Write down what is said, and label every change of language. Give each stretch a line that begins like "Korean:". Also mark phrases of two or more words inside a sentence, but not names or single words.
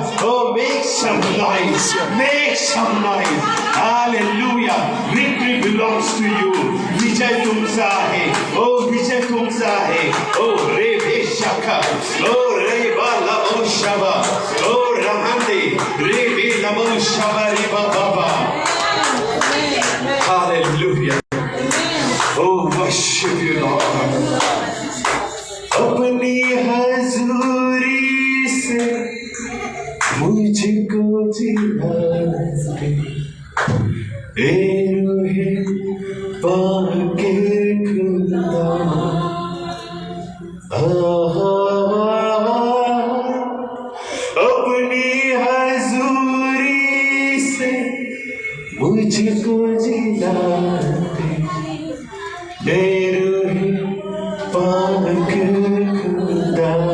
English: Oh, make some noise. Make some noise. Hallelujah. Victory belongs to you.
Hindi: विजय तुमसा है। ओह, विजय तुमसा है. Oh, Rebe Shaka. Oh, Reba Labo Shaba. Oh, Ramande. Rebe Labo Shaba Reba Baba.
English: Hallelujah. Oh, worship you, Lord.
Hindi: अपनी हजूरी से मुझको जिला दे, ए रूहे पाके खुदा। अपनी हजूरी से मुझको जिला दे, ए रूहे पाके खुदा।